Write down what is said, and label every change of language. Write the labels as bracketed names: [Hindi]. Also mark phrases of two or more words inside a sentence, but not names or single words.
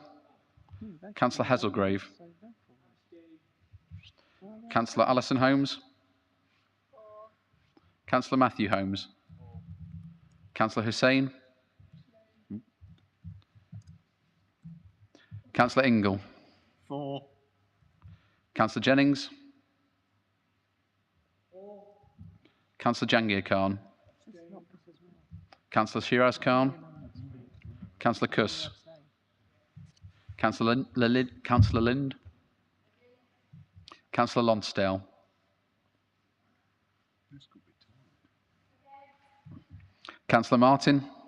[English] Councillor Hazelgrave. Councillor Alison Holmes. Councillor Matthew Holmes. Councillor Hussain. Councillor Ingle. For. Councillor Jennings. Councillor Jangir Khan. Councillor Shiraz Khan. Councillor Kuss. Councillor Lind. Councillor Lonsdale. Councillor Martin.